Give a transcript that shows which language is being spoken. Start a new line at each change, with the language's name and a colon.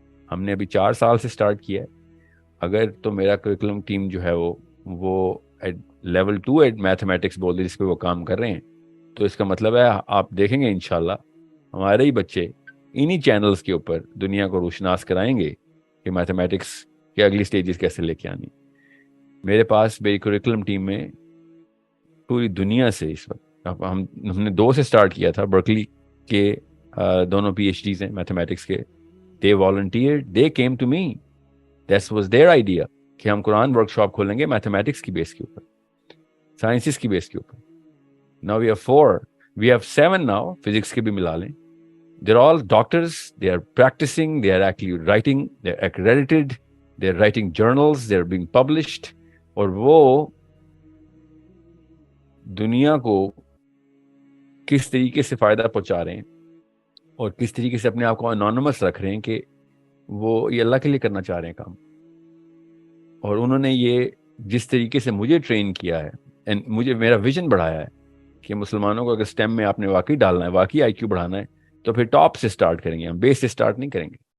Urdu: ہم نے ابھی 4 سال سے اسٹارٹ کیا ہے. اگر تو میرا کریکولم ٹیم جو ہے وہ لیول 2 میتھمیٹکس بول دے جس پہ وہ کام کر رہے ہیں، تو اس کا مطلب ہے آپ دیکھیں گے انشاءاللہ ہمارے ہی بچے انہی چینلز کے اوپر دنیا کو روشناس کرائیں گے کہ میتھمیٹکس کے اگلی سٹیجز کیسے لے کے آنی. میرے پاس میری کریکولم ٹیم میں پوری دنیا سے اس وقت ہم نے 2 سے سٹارٹ کیا تھا. برکلی کے دونوں پی ایچ ڈیز ہیں میتھمیٹکس کے.
English: they volunteered, they came to me. That was their idea
Urdu: کہ ہم قرآن ورک شاپ کھولیں گے میتھمیٹکس کی بیس کے اوپر، سائنسز کی بیس کے اوپر.
English: Now we have 4, we have 7 now,
Urdu: physics کے بھی ملا لیں.
English: They're all doctors, they are practicing, they are actually writing, they're accredited, they're writing journals, they're being published.
Urdu: اور وہ دنیا کو کس طریقے سے فائدہ پہنچا رہے ہیں اور کس طریقے سے اپنے آپ کو انونیمس رکھ رہے ہیں کہ وہ یہ اللہ کے لیے کرنا چاہ رہے ہیں کام. اور انہوں نے یہ جس طریقے سے مجھے ٹرین کیا ہے، مجھے میرا ویژن بڑھایا ہے کہ مسلمانوں کو اگر سٹیم میں آپ نے واقعی ڈالنا ہے، واقعی آئی کیو بڑھانا ہے، تو پھر ٹاپ سے سٹارٹ کریں گے. ہم بیس سے سٹارٹ نہیں کریں گے.